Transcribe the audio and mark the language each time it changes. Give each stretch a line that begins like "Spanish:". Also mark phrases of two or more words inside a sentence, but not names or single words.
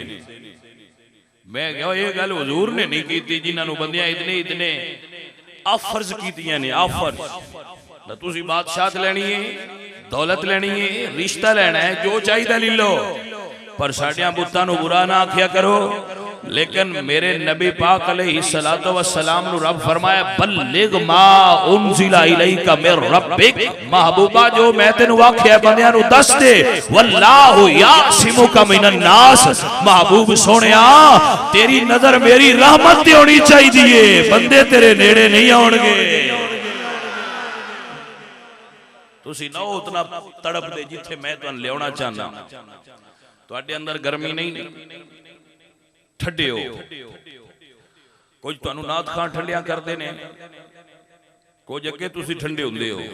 Punjabi: میں کہا یہ گل حضور نے نہیں کی، جنہاں نے بندیاں اتنے اتنے آفرز کیتیاں نیں. آفر تسیں بادشاہت لینی ہے، دولت لینی ہے، رشتہ لینا ہے، جو چاہیے لے لو، پر ساڈیاں بتاں نوں برا نہ آکھیا کرو. لیکن میرے نبی پاک
Arabic: عليه الصلاة والسلام
Punjabi: نوں رب فرمایا
Arabic: بلغ ما أنزل إليك من ربك,
Punjabi: محبوبا جو میں تینوں آکھیا بندیاں نوں دس دے,
Arabic: والله يعصمك من الناس.
Punjabi: محبوب سونیا تیری نظر میری رحمت تے ہونی چاہیے، بندے تیرے نیڑے نہیں آؤنگے. تسیں نہ اتنا تڑپ دے جتھے میں تہانوں لیاؤنا چاہنا. تہاڈے اندر گرمی نہیں، ٹھنڈے ہو، کجھ تہانوں ناتھ خان ٹھنڈیاں کرتے نیں، کجھ اگے تسیں ٹھنڈے ہندے ہو.